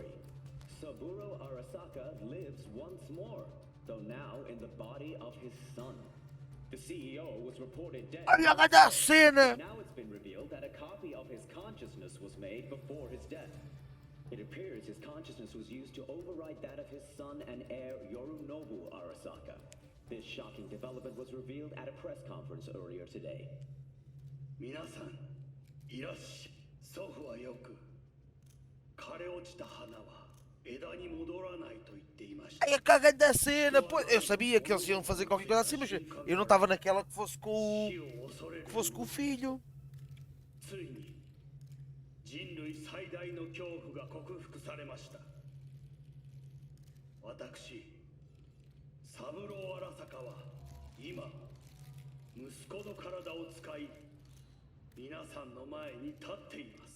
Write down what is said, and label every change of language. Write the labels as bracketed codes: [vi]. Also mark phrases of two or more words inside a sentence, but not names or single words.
[en] Saburo Arasaka lives once more, though now in the body of his son. The CEO was reported dead. [pt] Olha cada cena! [en] Now it's been revealed that a copy of his consciousness was made before his death. It appears his consciousness was used to override that of his son and heir Yorunobu Arasaka. This shocking development was revealed at a press conference earlier today. [ja] 皆さん、いらっしゃい。祖父はよく、枯れ落ちた花は枝に戻らないと言っていました。 [pt] Ai, a caga da cena! Pô, eu sabia que eles iam fazer qualquer coisa assim, mas eu não estava naquela que fosse com o filho. [ja] ついに人類最大の恐怖が克服されました。私、三郎荒坂は今息子の体を使い皆さんの前に立っています。